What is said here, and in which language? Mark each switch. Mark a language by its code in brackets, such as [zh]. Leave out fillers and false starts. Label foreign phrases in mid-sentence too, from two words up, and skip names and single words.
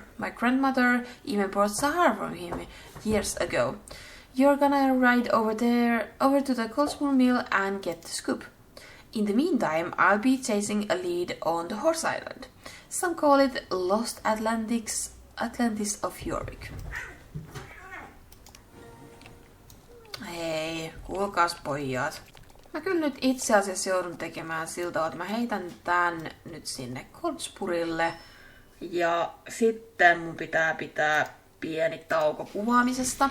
[en] My grandmother even bought Sahara from him years ago. You're gonna ride over to the Coldspool mill and get the scoop. In the meantime, I'll be chasing a lead on the horse island. Some call it Lost Atlantis of Jorvik. [fi] Hei, kuulkaas pojat. Mä kyllä nyt itse asiassa joudun tekemään siltä, että mä heitän tän nyt sinne Koulutustaukolle. Ja sitten mun pitää pieni tauko kuvaamisesta.